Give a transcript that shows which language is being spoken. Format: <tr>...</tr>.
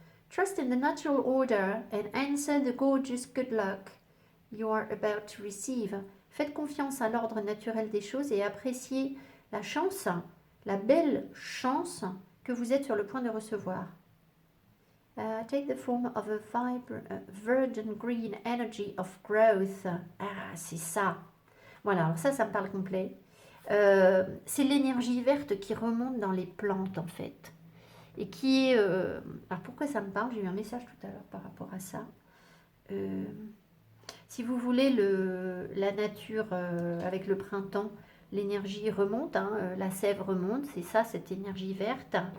<en>Trust in the natural order and answer the gorgeous good luck you are about to receive.</en> <fr>Faites confiance à l'ordre naturel des choses et appréciez la chance, la belle chance que vous êtes sur le point de recevoir.</fr> <en>Take the form of a verdant green energy of growth.</en> <fr>Ah, c'est ça. Voilà, alors ça me parle complet. C'est l'énergie verte qui remonte dans les plantes, en fait. Et qui est... alors, pourquoi ça me parle? J'ai eu un message tout à l'heure par rapport à ça. Si vous voulez, la nature, avec le printemps, l'énergie remonte, hein, la sève remonte, c'est ça, cette énergie verte.</fr>